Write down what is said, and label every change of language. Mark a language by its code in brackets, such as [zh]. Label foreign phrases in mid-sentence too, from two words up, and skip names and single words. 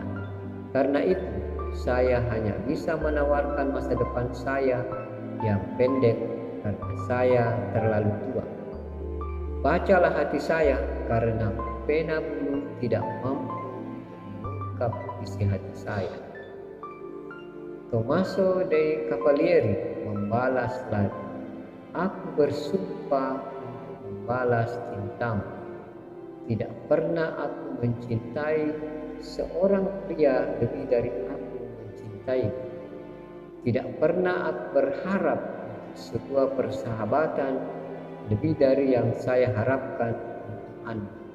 [id] Karena itu, saya hanya bisa menawarkan masa depan saya yang pendek karena saya terlalu tua. Bacalah hati saya karena pena bulu tidak mampu mengungkap isi hati saya." Tommaso dei Cavalieri membalas lagi, "Aku bersumpah untuk membalas cintamu. Tidak pernah aku mencintai seorang pria lebih dari aku mencintai. Tidak pernah aku berharap sebuah persahabatan lebih dari yang saya harapkan untuk Anda."